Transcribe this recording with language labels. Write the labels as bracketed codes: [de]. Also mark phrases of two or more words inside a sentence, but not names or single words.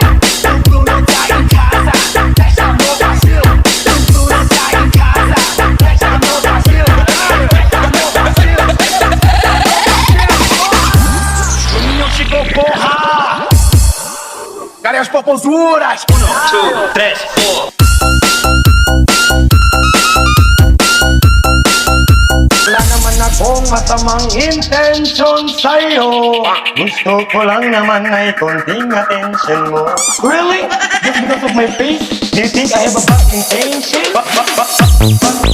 [pt] O Bruno tá em casa, testa no Brasil. O Bruno tá em casa, testa no Brasil. Testa no Brasil. O Ninho chegou, porra! Cadê as popozuras? 1, 2, 3, 4. [tl] Wala naman akong masamang intention sa'yo. Gusto ko lang naman ay konting attention mo. [en] Really? Just because of my face? Do you think I have a bad intention?